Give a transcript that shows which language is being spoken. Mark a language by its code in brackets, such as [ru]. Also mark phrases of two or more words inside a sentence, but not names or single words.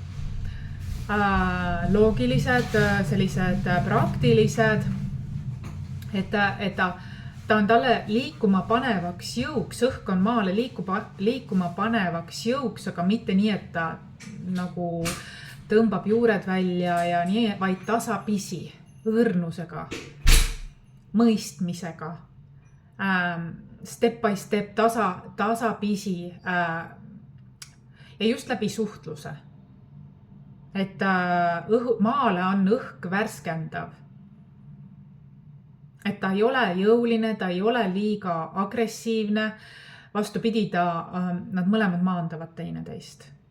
[et] Loogilised, sellised praktilised, et ta on talle liikuma panevaks jõuks, õhk on maale liikuma panevaks jõuks, aga mitte nii, et ta nagu tõmbab juured välja ja nii, vaid tasapisi, õrnusega, mõistmisega, [en] step by step, [et] tasapisi ja just läbi suhtluse. Et maale on õhk värskendav. Et ta ei ole jõuline, ta ei ole liiga agressiivne. Vastupidi, nad mõlemad maandavad teineteist.